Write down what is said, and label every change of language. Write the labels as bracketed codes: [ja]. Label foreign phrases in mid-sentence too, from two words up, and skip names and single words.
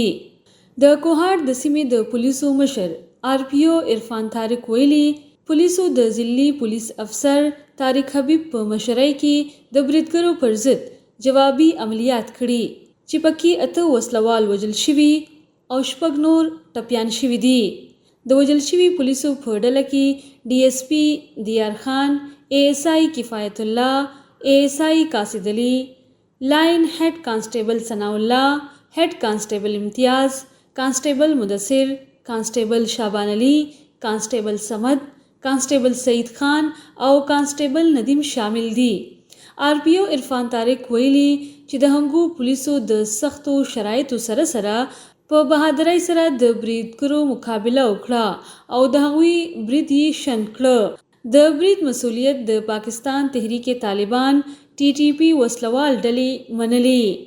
[ps] د کوهاټ د سیمې د پولیسو مشر آر پی او عرفان طارق ویلي پولیسو د ضلعي پولیس افسر طارق حبیب په مشرۍ کې د بریدګرو پر ضد جوابي عملیات کړي چې پکې 8 وسلوال وژل شوي او 6 نور ټپیان شوي دي. د وژل شوي پولیسو په ډله کې ډي اس پي دیار خان، اے ایس آئی کفایت الله، اے ایس آئی قاصد علي، लाइन हेड कांस्टेबल सनाउल्लाह, हेड कांस्टेबल इम्तियाज, कांस्टेबल मुदस्सिर, कांस्टेबल शाबान अली, कांस्टेबल समद, कांस्टेबल सईद खान او कांस्टेबल ندیم شامل دي. آر پی او عرفان طارق ویلي چې د هنګو پولیسو د سختو شرایطو سره سره په بهادرۍ سره د بریدګرو مقابله وکړه او د هغوی برید یې شنډ کړه. د برید مسؤلیت د پاکستان تحریک طالبان ټي ټي پي وسلوال ډلې منلې.